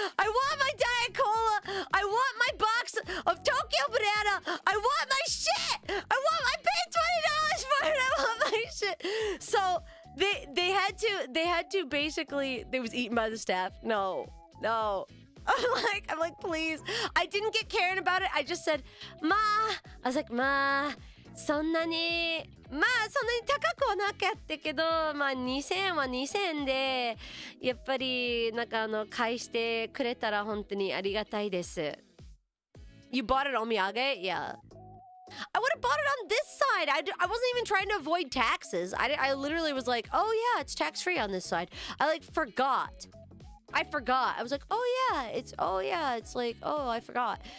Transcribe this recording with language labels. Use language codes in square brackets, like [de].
[en] I want my Diet Cola. I want my box of Tokyo Banana. I want my shit. I paid $20 for it. I want my shit. So they had to basically, they was eaten by the staff. No. I'm like, please. I didn't get Karen about it. I just said, Ma. I was like, [ja] Ma, そんなに高くはなかったけど、まあ2000円は2000円で、やっぱりなんか返してくれたら本当にありがたいです。 [en] You bought it omiyage? Yeah. I would have bought it on this side. I wasn't even trying to avoid taxes. I literally was like, oh yeah, it's tax free on this side. I like forgot. I was like, oh yeah, it's like, oh, I forgot.